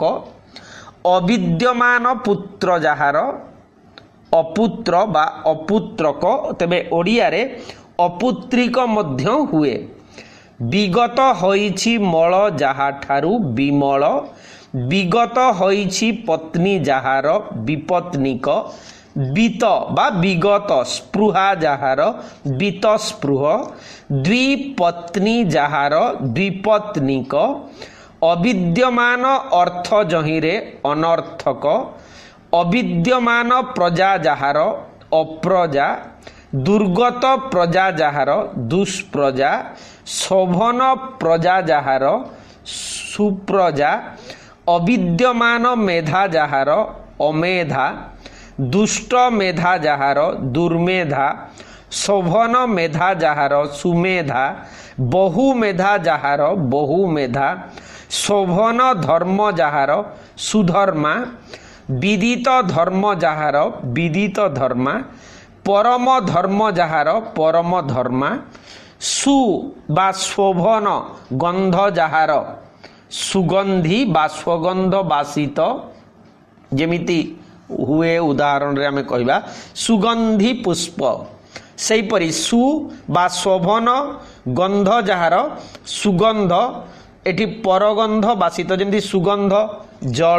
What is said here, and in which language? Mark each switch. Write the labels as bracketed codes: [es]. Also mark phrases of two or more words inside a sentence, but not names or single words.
[or] ଅବିଦ୍ୟମାନ ପୁତ୍ର ଯାହାର ଅପୁତ୍ର ବା ଅପୁତ୍ରକ ତେବେ ଓଡ଼ିଆ ରେ ଅପୁତ୍ରିକ ମଧ୍ୟ ହୁଏ ବିଗତ ହୋଇଛି ମଳ ଯାହା ଠାରୁ ବିମଳ ବିଗତ ହୋଇଛି ପତ୍ନୀ ଯାହାର ବିପତ୍ନିକ ବୀତ ବା ବିଗତ ସ୍ପୃହା ଯାହାର ବୀତ ସ୍ପୃହ ଦ୍ୱିପତ୍ନୀ ଯାହାର ଦ୍ୱିପତ୍ନିକ ଅବିଦ୍ୟମାନ ଅର୍ଥ ଯାହିରେ ଅନର୍ଥକ ଅବିଦ୍ୟମାନ ପ୍ରଜା ଯାହାର ଅପ୍ରଜା ଦୁର୍ଗତ ପ୍ରଜା ଯାହାର ଦୁଷ୍ପ୍ରଜା ଶୋଭନ ପ୍ରଜା ଯାହାର ସୁପ୍ରଜା ଅବିଦ୍ୟମାନ ମେଧା ଯାହାର ଅମେଧା ଦୁଷ୍ଟ ମେଧା ଯାହାର ଦୁର୍ମେଧା ଶୋଭନ ମେଧା ଯାହାର ସୁମେଧା ବହୁ ମେଧା ଯାହାର ବହୁମେଧା ଶୋଭନ ଧର୍ମ ଯାହାର ସୁଧର୍ମା ବିଦିତ ଧର୍ମ ଯାହାର ବିଦିତ ଧର୍ମା ପରମ ଧର୍ମ ଯାହାର ପରମ ଧର୍ମା ସୁ ବା ଶୋଭନ ଗନ୍ଧ ଯାହାର ସୁଗନ୍ଧୀ ବା ସ୍ୱଗନ୍ଧ ବାସିତ ଯେମିତି ହୁଏ ଉଦାହରଣ ରେ ଆମେ କହିବା ସୁଗନ୍ଧୀ ପୁଷ୍ପ ସେହିପରି ସୁ ବା ଶୋଭନ ଗନ୍ଧ ଯାହାର ସୁଗନ୍ଧ ଏଠି ପରଗନ୍ଧ ବାସିତ ଯେମିତି ସୁଗନ୍ଧ ଜଳ